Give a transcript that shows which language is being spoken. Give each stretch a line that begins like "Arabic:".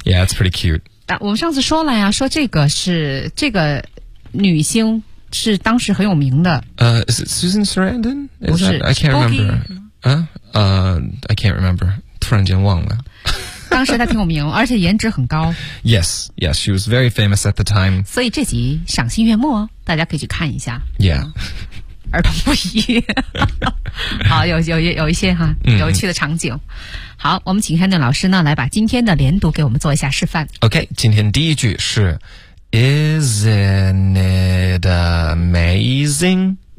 English: Yeah it's pretty cute
Chinese: 但我们上次说了呀说这个是这个女星是当时很有名的。
English: Is it Susan Sarandon?
Chinese: Is 不是
English: that, I can't remember. I can't remember.
Chinese: 突然间忘了。当时她挺有名，而且颜值很高。
English: Yes, yes, she was very famous at the time.
Chinese: 所以这集赏心悦目，大家可以去看一下。
English: Yeah.
Chinese: 儿童不宜。好，有一些哈、嗯、有趣的场景。好，我们请 Hannah 老师呢来把今天的连读给我们做一下示范。
English: OK,
Chinese: 今天第一句是。
English: Isn't it amazing?